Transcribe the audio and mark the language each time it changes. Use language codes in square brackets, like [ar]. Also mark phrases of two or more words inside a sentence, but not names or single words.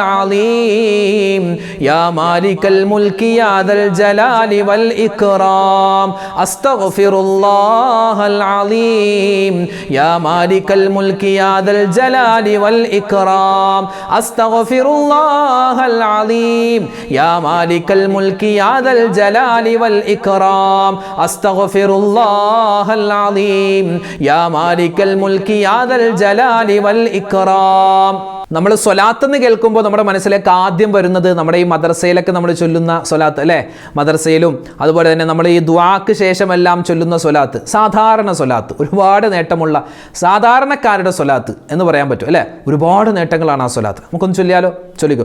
[ar] العظيم يا مالك الملك يا ذا الجلال والإكرام أستغفر الله العظيم يا مالك الملك يا ذا الجلال والإكرام أستغفر الله العظيم يا مالك الملك يا ذا الجلال والإكرام أستغفر الله العظيم يا مالك الملك يا ذا الجلال والإكرام. [ml] നമ്മൾ സ്വലാത്ത് എന്ന് കേൾക്കുമ്പോൾ നമ്മുടെ മനസ്സിലേക്ക് ആദ്യം വരുന്നത് നമ്മുടെ ഈ മദ്രസയിലൊക്കെ നമ്മൾ ചൊല്ലുന്ന സ്വലാത്ത് അല്ലേ. മദ്രസയിലും അതുപോലെ തന്നെ നമ്മൾ ഈ ദുആക്ക് ശേഷമെല്ലാം ചൊല്ലുന്ന സ്വലാത്ത്, സാധാരണ സ്വലാത്ത്, ഒരുപാട് നേട്ടമുള്ള സാധാരണക്കാരുടെ സ്വലാത്ത് എന്ന് പറയാൻ പറ്റും അല്ലേ. ഒരുപാട് നേട്ടങ്ങളാണ് ആ സ്വലാത്ത്. നമുക്കൊന്ന് ചൊല്ലിയാലോ? ചൊല്ലിക്കോ.